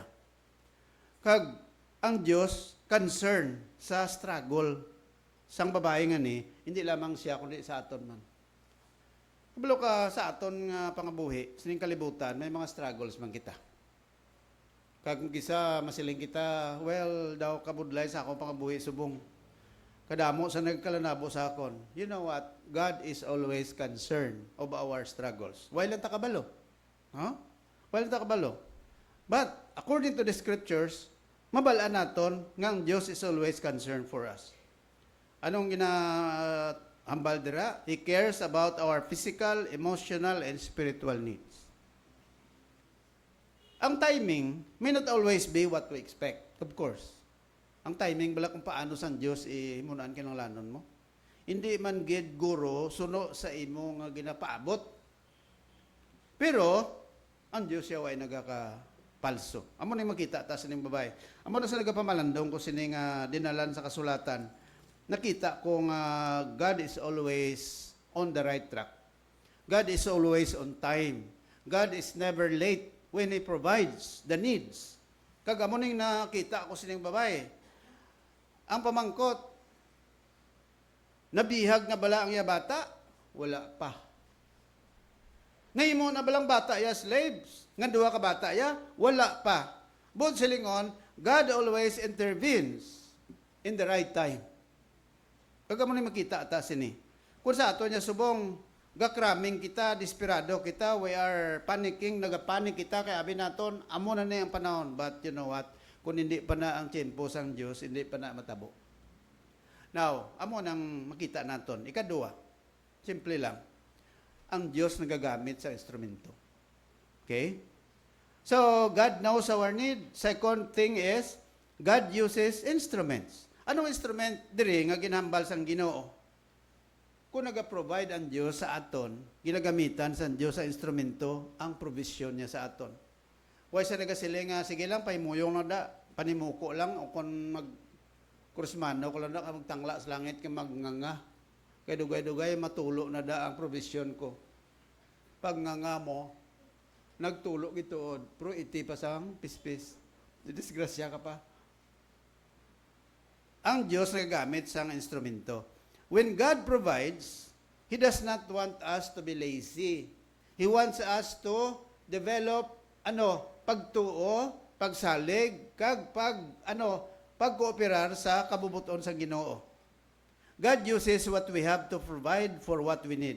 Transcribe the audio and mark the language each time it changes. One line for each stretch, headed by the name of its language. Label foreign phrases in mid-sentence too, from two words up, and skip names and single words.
Hiligaynon: Kag ang Diyos concern sa struggle sang babae nga ni, hindi lamang siya kundi sa aton man. Kabalo ka sa aton nga pangabuhi, sining kalibutan, may mga struggles man kita. Kag kisa masiling kita, well, daw kabudlay sa akong pangabuhi subong. Kadamo sa nagkalanabo sa akon.
English: You know what? God is always concerned of our struggles.
Hiligaynon: Why lang ta kabalo? Huh? Why lang ta kabalo?
English: But according to the scriptures,
Hiligaynon: mabalaan naton nga ang Diyos
English: is always concerned for us.
Hiligaynon: Anong hambal dira?
English: He cares about our physical, emotional, and spiritual needs. Ang timing may not always be what we expect, of course.
Hiligaynon: Ang timing bala kung paano sa Diyos himunaan kinanglanon mo. Hindi man gid guro suno sa imo nga ginapaabot. Pero ang Diyos siya ay nagakapalso. Amo na makita ta sining babae. Amo na sa nagapamalandong ko sining dinalan sa kasulatan. Nakita kong
English: God is always on the right track. God is always on time. God is never late when He provides the needs.
Hiligaynon: Kagamo ning nakita ko sining babae. Ang pamangkot, nabihag na bala ang iya bata? Wala pa. Ngayon mo na balang bata ya slaves? Nga duwa ka bata ya? Wala pa.
English: But silingon, God always intervenes in the right time.
Hiligaynon: Kagamo ni makita ata sini. Kung sa ato niya subong, gakraming kita, desperado kita,
English: we are panicking,
Hiligaynon: nagapanik kita, kaya abi naton, amo na ang panahon.
English: But you know what?
Hiligaynon: Kung hindi pa na ang tiempo sang Diyos, hindi pa na matabo. Now, amo nang makita naton. Ikadua, simple lang. Ang Diyos nagagamit sa instrumento.
English: Okay? So, God knows our need. Second thing is, God uses instruments.
Hiligaynon: Anong instrument diri nga ginhambal sang Ginoo? Kung naga-provide ang Diyos sa aton, ginagamitan sa Diyos sa instrumento ang provision niya sa aton. Huwag sa nagasiling nga, sige lang, paimuyong na da, panimuko lang, o kung mag-kursmano ko lang da, magtangla sa langit, ka magnganga. Kaya dugay-dugay, matulo na da ang provision ko. Pag nganga mo, nagtulo gituod, pero iti pa sang pispis. Disgrasya ka pa. Ang Diyos nagagamit sang instrumento.
English: When God provides, He does not want us to be lazy. He wants us to develop
Hiligaynon: pagtuo, pagsalig, kag pagkooperar sa kabubuton sa Ginoo.
English: God uses what we have to provide for what we need.